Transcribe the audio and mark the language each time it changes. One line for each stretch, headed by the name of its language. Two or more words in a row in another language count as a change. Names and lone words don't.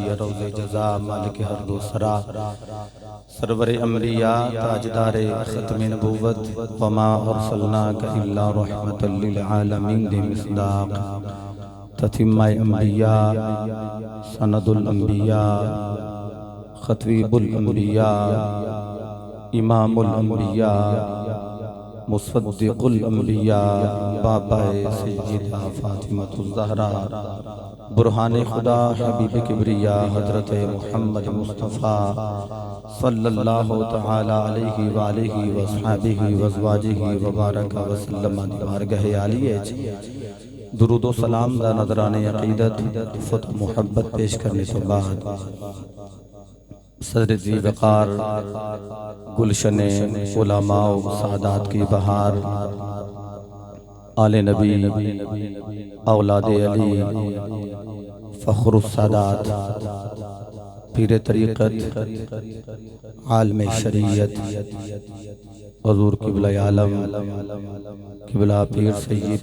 Urdu: روز جزا مالک ہر دو سرا سرور انبیاء تاجدار ختم نبوت
Arabic: وما أرسلناك إلا رحمة لل
Urdu: عالمین دے مصداق تتمہ انبیاء سند الانبیاء خطیب الانبیاء امام الانبیاء مصدق انبیاء بابا سیدہ فاطمۃ الزہرا برہان خدا حبیب کبریا حضرت محمد مصطفیٰ
Arabic: صلى الله تعالى عليه و آله و أصحابه و أزواجه و بارك و سلم
Urdu: بارگاہ عالیہ درود و سلام دا نذرانہ عقیدت فت محبت پیش کرنے کے بعد صدر ذی وقار گلشن علماء و سادات کی بہار آل نبی اولاد علی فخر سادات پیر طریقت عالم شریعت حضور قبلہ عالم قبلہ پیر سید